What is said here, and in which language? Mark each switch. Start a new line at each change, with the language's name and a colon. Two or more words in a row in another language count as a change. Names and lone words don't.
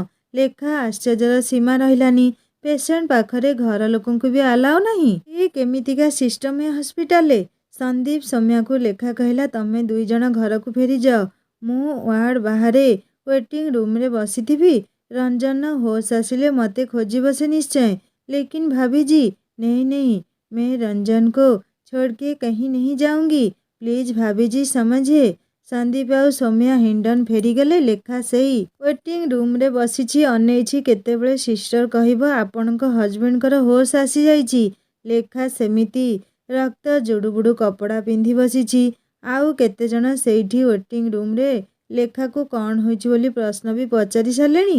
Odia: ଲେଖା ଆଶ୍ଚର୍ଯ୍ୟର ସୀମା ରହିଲାନି। ପେସେଣ୍ଟ ପାଖରେ ଘର ଲୋକଙ୍କୁ ବି ଆଲାଉ ନାହିଁ? ଏ କେମିତିକା ସିଷ୍ଟମ ଏ ହସ୍ପିଟାଲରେ? ସନ୍ଦୀପ ସୌମ୍ୟାକୁ ଲେଖା କହିଲା, ତମେ ଦୁଇଜଣ ଘରକୁ ଫେରିଯାଅ। ମୁଁ ୱାର୍ଡ ବାହାରେ
English: waiting room
Odia: ବସିଥିବି। ରଞ୍ଜନ ହୋସ୍ ଆସିଲେ ମୋତେ ଖୋଜିବ ସେ ନିଶ୍ଚୟ।
Hindi: ଲେକିନ ଭାभी जी, नहीं नहीं, मैं रंजन को छोड़ के कहीं नहीं जाऊंगी। प्लीज भाभी जी समझिए।
Odia: ସନ୍ଦୀପ ଆଉ ସୌମ୍ୟା ହିଣ୍ଡନ ଫେରିଗଲେ। ଲେଖା ସେଇ
English: waiting room
Odia: ବସିଛି, ଅନେଇଛି କେତେବେଳେ ସିଷ୍ଟର କହିବ ଆପଣଙ୍କ ହଜବେଣ୍ଡଙ୍କର ହୋସ୍ ଆସିଯାଇଛି। ଲେଖା ସେମିତି ରକ୍ତ ଜୁଡୁବୁଡୁ କପଡ଼ା ପିନ୍ଧି ବସିଛି। ଆଉ କେତେଜଣ ସେଇଠି
English: waiting room
Odia: ଲେଖାକୁ କ'ଣ ହୋଇଛି ବୋଲି ପ୍ରଶ୍ନ ବି ପଚାରି ସାରିଲେଣି।